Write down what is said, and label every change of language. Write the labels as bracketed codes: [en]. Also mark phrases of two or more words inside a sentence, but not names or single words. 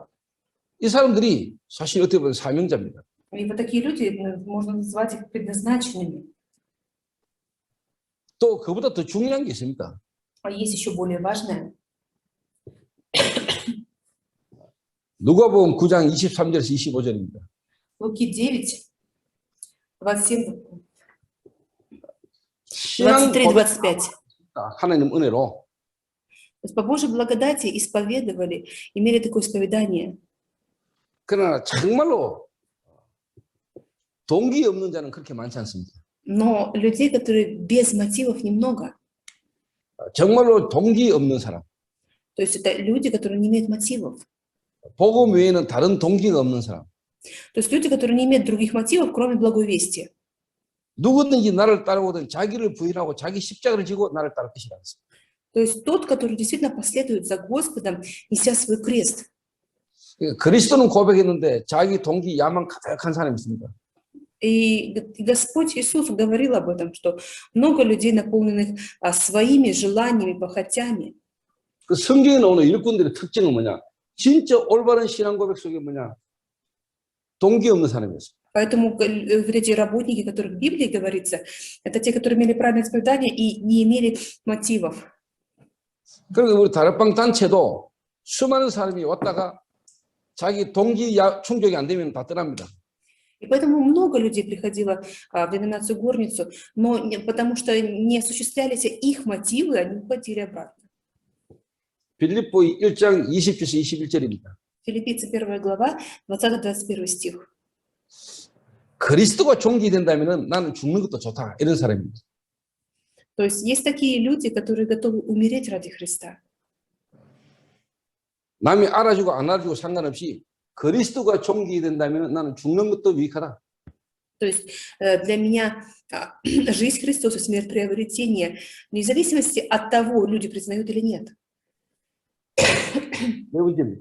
[ko] 이 사람들이 사실 어떻게 보면 사명자입니다. [ru] И вот такие люди, можно назвать их предназначенными. [ko] 또 그보다 더 중요한 게 있습니다. [ru] А есть еще более важное. [ko] 누가복음 9장 23절에서 25절입니다. [ru] Луки 9, 27, [ko] 신앙 23, 25. 하나님 은혜로 [ru] То есть по Божьей благодати исповедовали, имели такое исповедание. [ko] 그러나 정말로 동기 없는 자는 그렇게 많지 않습니다. [ru] Но людей, которые без мотивов, немного. [ko] 정말로 동기 없는 사람. [ru] То есть это люди, которые не имеют мотивов. [ko] 복음 외에는 다른 동기가 없는 사람. [ru] То есть люди, которые не имеют других мотивов, кроме благой вести. [ko] 누구든지 나를 따르거든 자기를 부인하고 자기 십자가를 지고 나를 따를 것이라 했습니다. [ru] То есть тот, который действительно последует за Господом, неся свой крест. [ko] 그리스도는 고백했는데 자기 동기 야망 가득한 사람이 있습니다. [ru] И Господь Иисус говорил об этом, что много людей, наполненных своими желаниями, похотями. [ko] 그 성경에 나오는 일꾼들의 특징은 뭐냐? 진짜 올바른 신앙 고백 속에 뭐냐? 동기 없는 사람이었어요. [ru] Поэтому вот эти работники, о которых в Библии говорится, это те, которые имели правильное исповедание и не имели мотивов. [ko] 그리고 우리 다락방 단체도 수많은 사람이 왔다가 자기 동기 충족이 안 되면 다 떠납니다. [ru] И поэтому много людей приходило в деноминацию горницу, но потому что не осуществлялись их мотивы, они уходили обратно. [ko] 빌립보 1장 20절에서 21절입니다. [ru] Филиппийцы 1 глава, 20-21 стих. [ko] 그리스도가 종기된다면 나는 죽는 것도 좋다. 이런 사람입니다. [ru] То есть есть такие люди, которые готовы умереть ради Христа. [ko] 남이 알아주고 안 알아주고 상관없이 그리스도가 종기된다면 나는 죽는 것도 유익하다. [ru] То есть для меня жизнь Христос и смерть приобретение, вне зависимости от того, люди признают или нет. [ko] 네 번째입니다.